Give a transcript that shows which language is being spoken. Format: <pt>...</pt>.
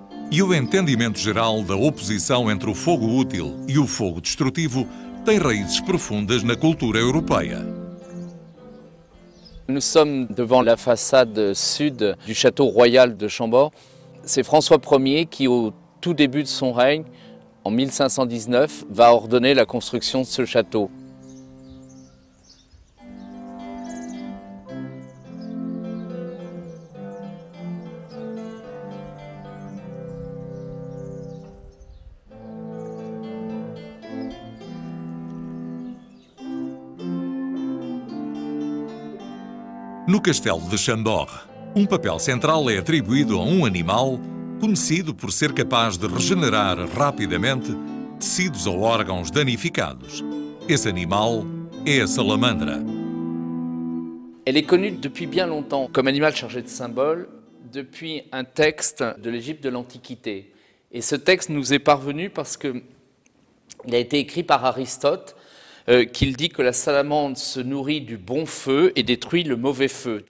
<pt>E o entendimento geral da oposição entre o fogo útil e o fogo destrutivo tem raízes profundas na cultura europeia.</pt> <fr>Nous sommes devant la façade sud du château royal de Chambord. C'est François Ier qui, au tout début de son règne, en 1519, va ordonner la construction de ce château.</fr> <pt>No Castelo de Chambord, papel central é atribuído a animal conhecido por ser capaz de regenerar rapidamente tecidos ou órgãos danificados. Esse animal é a salamandra.</pt> <fr>Elle est connue depuis bien longtemps comme animal chargé de symboles depuis un texte de l'Égypte de l'Antiquité. Et ce texte nous est parvenu parce qu'il a été écrit par Aristote, qu'il dit que la salamandre se nourrit du bon feu et détruit le mauvais feu.</fr>